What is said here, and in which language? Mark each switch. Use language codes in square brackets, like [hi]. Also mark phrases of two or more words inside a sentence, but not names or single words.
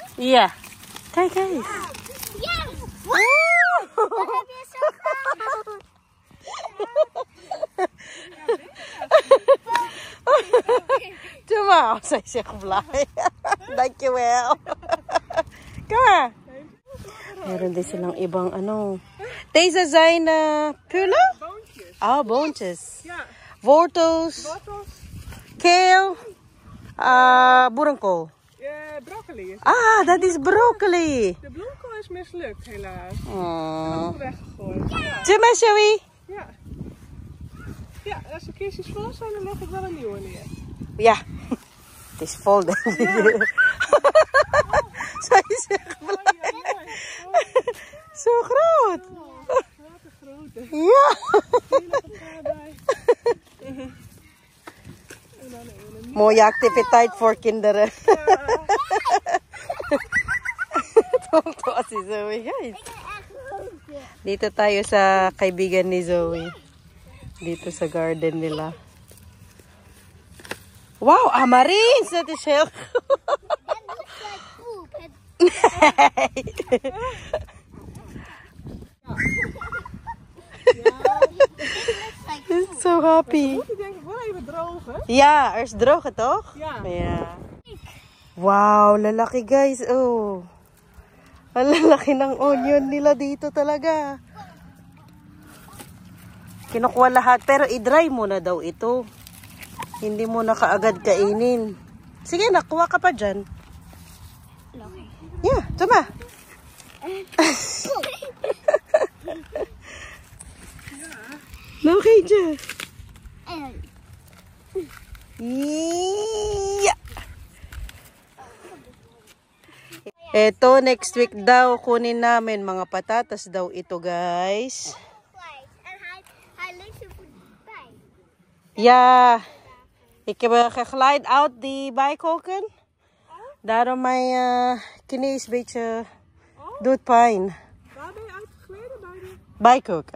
[nl] Ja. Kijk eens. Ja! Wow. Dat heb je zo gedaan. Doe maar. Oh, zij is echt blij. Dankjewel. Kom maar. [tl] Meron din silang ibang ano. [nl] Deze zijn pullen? Boontjes. Oh, boontjes. Ja, Wortels, wortels, keel, boerenkool. broccoli. Ah, dat is broccoli. De bloemkool is mislukt helaas. Oh. Weggegooid. Ja. Doe maar, Zoe. Ja. Ja, als de kistjes vol zijn, dan leg ik wel een nieuwe neer. Ja, het is vol, denk ik. Zij is echt blij. Zo groot. Wat een grote. Ja. Mooie activiteit voor kinderen. [tl] Tuwa si Zoe, guys. Dito tayo sa kaibigan ni Zoe. Dito sa garden nila. [nl] Wow, amarins! Dat is heel goed. [en] It looks like poop. He's so happy. [nl] Moet je denk ik wel even drogen. Ja, er is droge toch? Ja. Ja. [tl] Wow, lalaki guys. Oh. Ang lalaki ng onion nila dito talaga. Kinukuha lahat. Pero i-dry muna daw ito. Hindi mo na kaagad kainin. Sige, nakuha ka pa dyan. Yeah, tama. Okay dyan. Yeah. Eto, [en] next week [tl] daw kunin namin mga patatas daw ito, guys. [nl] Ja, ik heb gegeleid uit die bijkoken. Daarom mijn knie is een beetje doet pijn. Waar ben je uitgegleden? Bij de... Bijkoken.